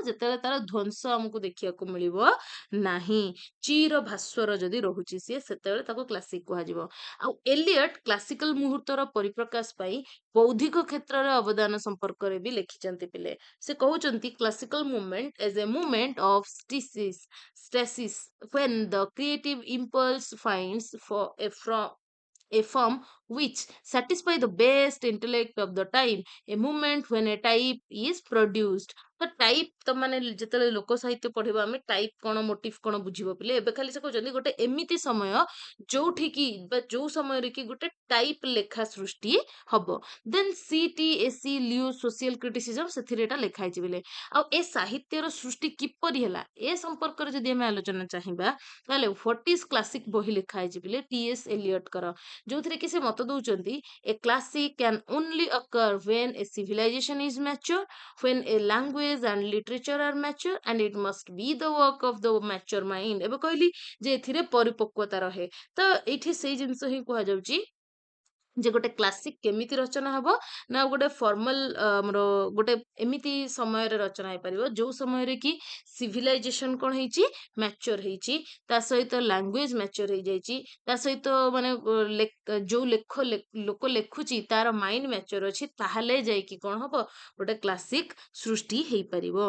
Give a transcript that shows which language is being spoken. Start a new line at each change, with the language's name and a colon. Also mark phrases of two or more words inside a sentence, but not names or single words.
Odia: ଯେତେବେଳେ ତାର ଧ୍ୱଂସ ଆମକୁ ଦେଖିବାକୁ ମିଳିବ ନାହିଁ, ଚିର ଭାସ୍ୱର ଯଦି ରହୁଛି ସିଏ, ସେତେବେଳେ ତାକୁ କ୍ଲାସିକ କୁହାଯିବ। ଆଉ ଏଲିୟଟ କ୍ଲାସିକାଲ ମୁହୂର୍ତ୍ତର ପରିପ୍ରକାଶ ପାଇଁ ବୌଦ୍ଧିକ କ୍ଷେତ୍ରରେ ଅବଦାନ ସମ୍ପର୍କରେ ବି ଲେଖିଛନ୍ତି ପିଲେ। ସେ କହୁଛନ୍ତି
English: classical movement as a movement of stasis when the creative impulse finds for a form which satisfy the best intellect of the time, a movement when a type is produced।
Odia: ତ ଟାଇପ, ତ ମାନେ ଯେତେବେଳେ ଲୋକ ସାହିତ୍ୟ ପଢିବା ଆମେ, ଟାଇପ କଣ ମୋଟିଭ କଣ ବୁଝିବ ପିଲେ। ଏବେ ଖାଲି ସେ କହୁଛନ୍ତି ଗୋଟେ ଏମିତି ସମୟ ଯୋଉଠି କି ବା ଯୋଉ ସମୟରେ କି ଗୋଟେ ଟାଇପ ଲେଖା ସୃଷ୍ଟି ହବ। ଦେନ୍ CTSE ଲିଓ
English: social criticism,
Odia: ସେଥିରେ ଏଟା ଲେଖା ହେଇଛି ପିଲେ। ଆଉ ଏ ସାହିତ୍ୟର ସୃଷ୍ଟି କିପରି ହେଲା ଏ ସମ୍ପର୍କରେ ଯଦି ଆମେ ଆଲୋଚନା ଚାହିଁବା, ତାହେଲେ ହ୍ୱାଟ ଇଜ କ୍ଲାସିକ ବହି ଲେଖା ହେଇଛି ପିଲେ T.S. ଏଲିୟଟଙ୍କର, ଯୋଉଥିରେ କି ସେ ମତ ଦଉଛନ୍ତି
English: a classic can only occur when a civilization is mature, when a language and literature are mature, and it must be the work of the mature mind।
Odia: ଏବେ କହିଲି ଯେ ଏଥିରେ ପରିପକ୍ୱତା ରହେ, ତ ଏଇଠି ସେଇ ଜିନିଷ ହିଁ କୁହାଯାଉଛି ଯେ ଗୋଟେ କ୍ଲାସିକ କେମିତି ରଚନା ହବ ନା ଗୋଟେ ଫର୍ମାଲ ଆମର ଗୋଟେ ଏମିତି ସମୟରେ ରଚନା ହେଇପାରିବ ଯୋଉ ସମୟରେ କି ସିଭିଲାଇଜେସନ କଣ ହେଇଛି, ମ୍ୟାଚର ହେଇଛି, ତା ସହିତ
English: language mature
Odia: ହେଇଯାଇଛି, ତା ସହିତ ମାନେ ଯୋଉ ଲୋକ ଲେଖୁଛି ତାର
English: mind mature
Odia: ଅଛି, ତାହେଲେ ଯାଇକି କଣ ହବ, ଗୋଟେ କ୍ଲାସିକ ସୃଷ୍ଟି ହେଇପାରିବ।